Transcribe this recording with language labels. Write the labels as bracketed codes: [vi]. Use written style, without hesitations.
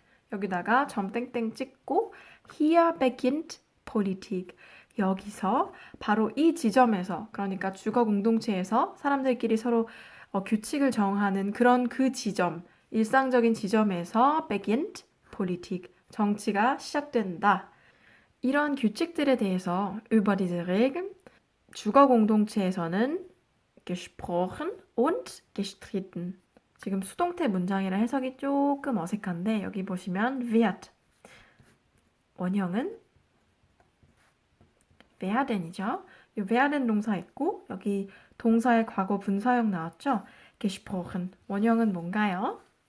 [ko] 여기다가 점 땡땡 찍고 [de] hier beginnt Politik. [ko] 여기서 바로 이 지점에서 그러니까 주거 공동체에서 사람들끼리 서로 규칙을 정하는 그런 그 지점 일상적인 지점에서 [de] beginnt Politik [ko] 정치가 시작된다. 이런 규칙들에 대해서 [de] über diese Regeln [ko] 주거 공동체에서는 [de] gesprochen und gestritten [ko] 지금 수동태 문장이라 해석이 조금 어색한데 여기 보시면 wird 원형은 werden이죠. 이 werden 동사 있고 여기 동사의 과거 분사형 나왔죠. gesprochen 원형은 뭔가요?